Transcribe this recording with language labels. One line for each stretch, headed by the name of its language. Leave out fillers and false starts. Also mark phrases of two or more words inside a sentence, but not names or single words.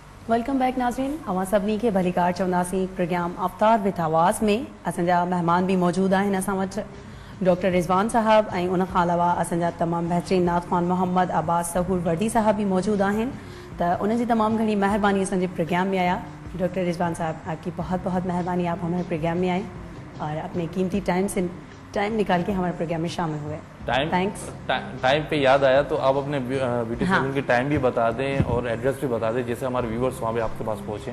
English: welcome back
Sindhi: नाज़रीन, अवां सभिनी खे भलीकार चवंदासीं। प्रोग्राम अवतार विथ आवाज़ में असांजा महिमान बि मौजूदु आहिनि असां वटि, डॉक्टर रिज़वान साहब ऐं उन खां अलावा असांजा तमामु बहितरीन नात ख़्वान मोहम्मद अब्बास सहूर वर्दी साहब
Urdu: بھی موجود ہیں. تو ان کی
Sindhi: तमाम घनी मेहरबानी असांजे प्रोग्राम में आया।
Urdu: ڈاکٹر رضوان صاحب، آپ کی بہت بہت مہربانی، آپ ہمارے پروگرام میں آئے اور اپنے قیمتی ٹائم نکال کے ہمارے پروگرام میں شامل ہوئے.
English: थैंक्स।
Urdu: ٹائم پہ یاد آیا تو آپ اپنے
English: beauty salon
Urdu: کی ٹائم بھی بتا دیں اور ایڈریس بھی بتا دیں، جس سے ہمارے ویوئرز وہاں پہ آپ کے پاس پہنچیں.